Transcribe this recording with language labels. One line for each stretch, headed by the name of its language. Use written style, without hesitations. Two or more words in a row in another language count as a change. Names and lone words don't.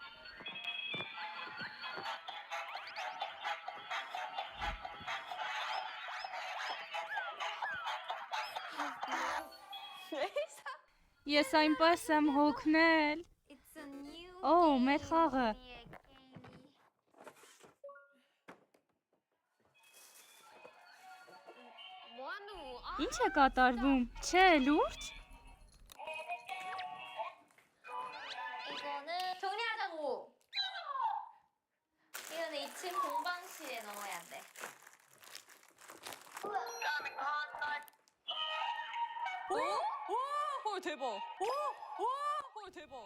Armenian: Ես այնպես եմ հոգնել։ Օ, մեր խաղը։
Korean: 뭐하노?
Armenian: Ինչ է կատարվում։ Չէ, լուրջ։
Korean: 이거는 정리하자고. 이거는 2층 공방실에 넣어야 돼. 헐 대박. 헐 대박.